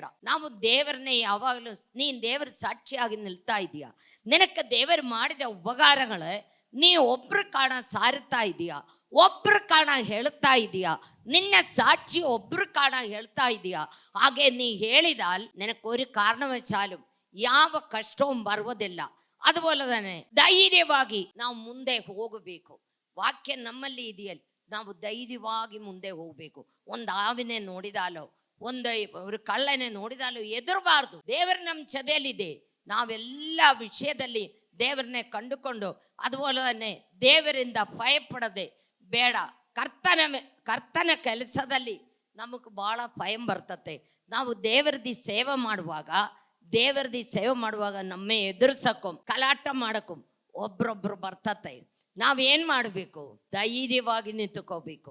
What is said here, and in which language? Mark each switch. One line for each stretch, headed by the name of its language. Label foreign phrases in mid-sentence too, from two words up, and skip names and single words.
Kannada: ನಾವು ದೇವರನ್ನೇ ಯಾವಾಗಲೂ, ನೀನ್ ದೇವರ ಸಾಕ್ಷಿಯಾಗಿ ನಿಲ್ತಾ ಇದೀಯಾ, ನಿನಕ್ಕೆ ದೇವರು ಮಾಡಿದ ಉಪಕಾರಗಳು ನೀ ಒಬ್ರು ಕಾಣ ಸಾರುತ್ತಾ ಇದೀಯಾ, ಒಬ್ರು ಕಾಣ ಹೇಳ್ತಾ ಇದೀಯಾ, ನಿನ್ನ ಸಾಕ್ಷಿ ಒಬ್ರು ಕಾಣ ಹೇಳ್ತಾ ಇದೀಯಾ. ಹಾಗೆ ನೀ ಹೇಳಿದಾಲ್
Malayalam: ನಿನക്കൊരു കാരണവശാലും
Kannada: ಯಾವ ಕಷ್ಟവും ಬರುವುದಿಲ್ಲ.
Malayalam: അതുപോലെ തന്നെ
Kannada: ಧೈರ್ಯವಾಗಿ ನಾವು ಮುಂದೆ ಹೋಗಬೇಕು. ವಾಕ್ಯ ನಮ್ಮಲ್ಲಿ ಇದೆಯಲ್ಲ, ನಾವು ಧೈರ್ಯವಾಗಿ ಮುಂದೆ ಹೋಗ್ಬೇಕು. ಒಂದು ಹಾವಿನೇ ನೋಡಿದಾಲೋ, ಒಂದು ಕಳ್ಳನೇ ನೋಡಿದಾಲೋ ಎದುರಬಾರ್ದು. ದೇವರು ನಮ್ಮ ಜೊತೆಯಲ್ಲಿದೆ. ನಾವೆಲ್ಲ ವಿಷಯದಲ್ಲಿ ದೇವರನ್ನೇ ಕಂಡುಕೊಂಡು,
Malayalam: അതുപോലെ തന്നെ
Kannada: ದೇವರಿಂದ ಭಯಪಡದೆ ಬೇಡ. ಕರ್ತನ ಕೆಲಸದಲ್ಲಿ ನಮಗೆ ಬಹಳ ಭಯ ಬರ್ತತೆ. ನಾವು ದೇವರದಿ ಸೇವೆ ಮಾಡುವಾಗ ನಮ್ಮ ಎದುರ್ಸಕ್ಕೂ ಗಲಾಟ ಮಾಡಕ್ಕೂ ಒಬ್ರೊಬ್ರು ಬರ್ತತೆ. ನಾವೇನ್ ಮಾಡಬೇಕು? ಧೈರ್ಯವಾಗಿ ನಿಂತುಕೋಬೇಕು.